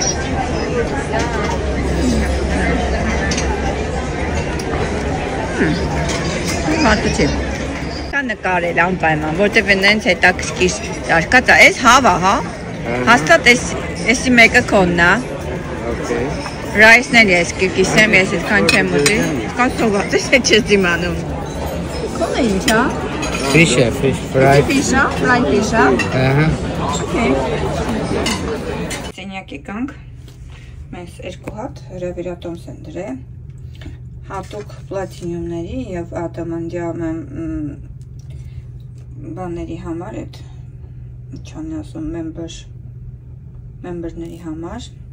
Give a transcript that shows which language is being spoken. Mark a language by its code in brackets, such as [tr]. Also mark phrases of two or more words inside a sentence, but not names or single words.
[hy] Մարդը չի։ Նկարել անպայման, որտև նենց հետաքրքիր արկած է, այս հավա, հա, հաստատ էսի մեկը քոնն է, Ռայսներ ես կիսեմ, ես այդքան չեմ ուտի։ Այդքան սոված ես, հետ չես դիմանում։ Քոնը ինչ է։ [en] Fish, fried. Fish, fried fish, [hy] Ահա։ Okay. Սենյակ եկանք, մեզ 2 հատ հրավիրատոմս են դրել, հատուկ պլատինիումների և ադամանդյա բաների համար, այդ չան ասում, մեմբերների համար,